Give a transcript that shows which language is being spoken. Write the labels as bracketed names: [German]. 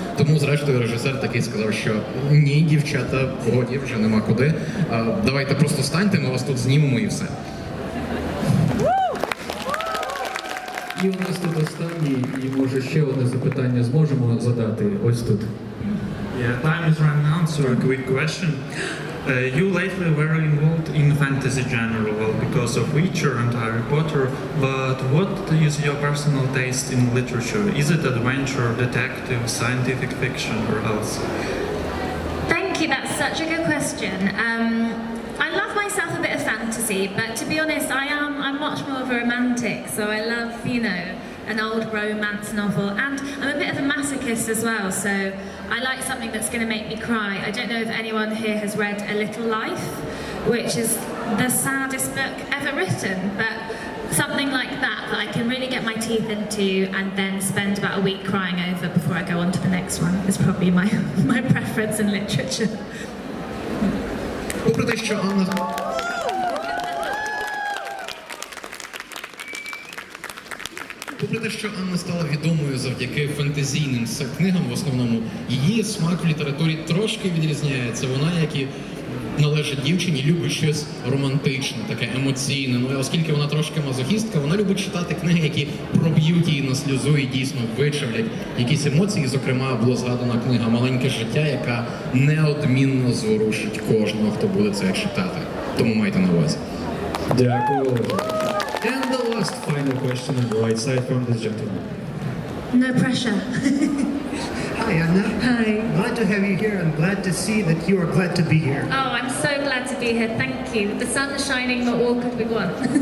[Ukrainian] Тому, зрештою, режисер такий сказав, що ні, дівчата, годі, вже нема куди, давайте просто станьте, ми вас тут знімемо і все. І у нас тут останній, і може ще одне запитання зможемо задати ось тут. [English] Yeah, time is running out, so a quick question. You lately were involved in fantasy genre, well, because of Witcher and Harry Potter, but what is your personal taste in literature? Is it adventure, detective, scientific fiction, or else? Thank you, that's such a good question. I love myself a bit of fantasy, but to be honest, I'm much more of a romantic, so I love, an old romance novel, and I'm a bit of a masochist as well, so I like something that's going to make me cry. I don't know if anyone here has read A Little Life, which is the saddest book ever written, but something like that I can really get my teeth into and then spend about a week crying over before I go on to the next one is probably my preference in literature. [Ukrainian] Попри те, що Анна стала відомою завдяки фентезійним книгам, в основному, її смак в літературі трошки відрізняється. Вона, як і належить дівчині, любить щось романтичне, таке емоційне. Ну, і оскільки вона трошки мазохістка, вона любить читати книги, які проб'ють її на сльозу і дійсно вичавлять якісь емоції. Зокрема, була згадана книга «Маленьке життя», яка неодмінно зворушить кожного, хто буде це читати. Тому майте на увазі. Дякую. [English] And the last final question on the right side from this gentleman. No pressure. Hi, Anna. Hi. Glad to have you here and glad to see that you are glad to be here. Oh, I'm so glad to be here, thank you. The sun's shining, what more could we want?